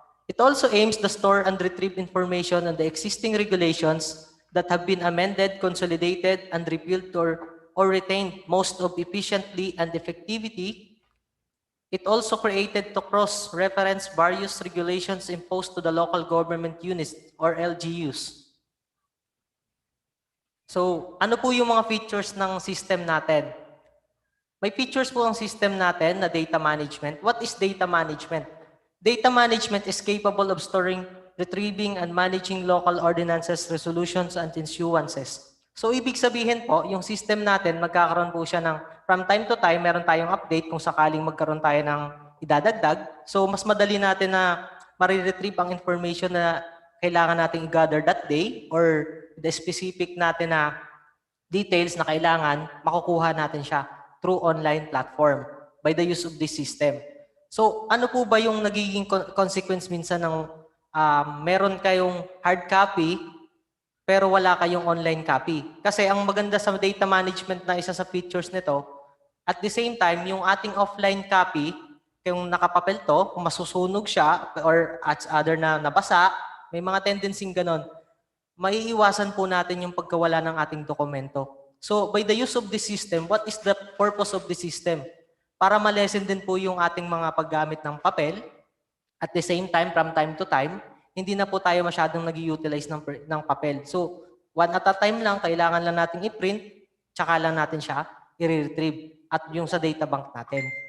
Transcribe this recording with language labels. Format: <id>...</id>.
<en>It also aims to store and retrieve information on the existing regulations that have been amended, consolidated, and repealed or retained most of efficiently and effectivity. It also created to cross-reference various regulations imposed to the local government units or LGUs.</en> <tl>So, ano po yung mga features ng system natin? May features po ang system natin na data management.</tl> <en>What is data management? Data management is capable of storing, retrieving, and managing local ordinances, resolutions, and issuances.</en> <tl>So, ibig sabihin po, yung system natin, magkakaroon po siya ng, from time to time, meron tayong update kung sakaling magkaroon tayo ng idadagdag. So, mas madali natin na mariretrieve ang information na kailangan natin i-gather that day or the specific natin na details na kailangan, makukuha natin siya through online platform by the use of this system. So, ano po ba yung nagiging consequence minsan ng meron kayong hard copy pero wala kayong online copy? Kasi ang maganda sa data management na isa sa features nito, at the same time, yung ating offline copy, kung nakapapel to, kung masusunog siya or other na nabasa, may mga tendency ganon, maiiwasan po natin yung pagkawala ng ating dokumento.</tl> <en>So by the use of this system, what is the purpose of the system?</en> <tl>Para ma-lessen din po yung ating mga paggamit ng papel. At the same time, from time to time, hindi na po tayo masyadong nag-utilize ng papel. So one at a time lang, kailangan lang natin i-print, tsaka lang natin siya i-retrieve at yung sa data bank natin.</tl>